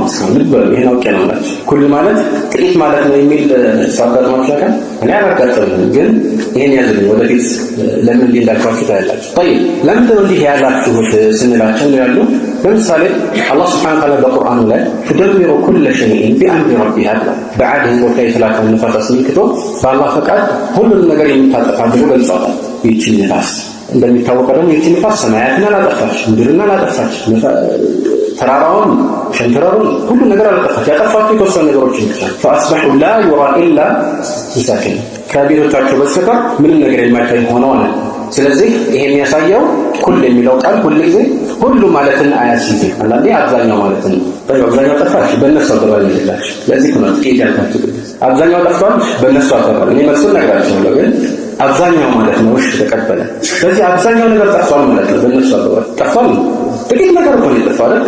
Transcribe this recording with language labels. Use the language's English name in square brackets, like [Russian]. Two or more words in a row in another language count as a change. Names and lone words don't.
[Amharic] እስካሁን ልብ ይሄን አውቄ ነው ማለት ኩል ማለት ጥቂት ማለት ነው የሚል ሳውቃችሁ ያካል እኔ አላጋጠመኝም፣ ግን ይሄን ያዘኝ ወደፊት ለምን ሊላካችሁ ታያላችሁ። طيب ለምን እንደዚህ ያላችሁት ስንላቸው ያሉ ለምሳሌ አላህ [Arabic] سبحانه وتعالى [Amharic] በቁርአኑ ላይ ተደብሮ ኩል [Arabic] شيء بأمر ربها بعد [Amharic] ሞት የተላከው ንፋስ አስመልክቶ በአላህ ፈቃድ ሁሉንም ነገር የምታጠፋ ብሎ ገልጿል። ይህች ንፋስ እንደሚታወቀው ደግሞ ይህች ንፋስ ሰማያትን አላጠፋች፣ ምድርን አላጠፋች፣ ተራራውን ሸንተረሩን ሁሉ ነገር አላጠፋች። ያጠፋችው የተወሰኑ ነገሮችን ብቻ [Arabic] فأصبحوا لا يرى إلا مساكن [Amharic] ከቤቶቻቸው በስተቀር ምንም ነገር የማይታይ ሆነዋል። ስለዚህ ይሄ የሚያሳየው ኩል የሚለው ቃል ሁሉ ጊዜ ሁሉ ማለትን አያስይዝም። አንዳንዴ አብዛኛው ማለት ነው። አብዛኛው ጠፋች በእነሱ አባባል ይላል። ለዚህ ነው ጥቂት ያልኳችሁ። አብዛኛው ጠፋች በእነሱ አባባል እኔ መልሱን ነግራችኋለሁ፣ ግን አብዛኛው ማለት ነው። እሺ ተቀበለ። ስለዚህ አብዛኛው ነገር ጠፋል ማለት ነው። በእነሱ አባባል ጠፋል ጥቂት ነገር እኮ ነው የጠፋው አይደል?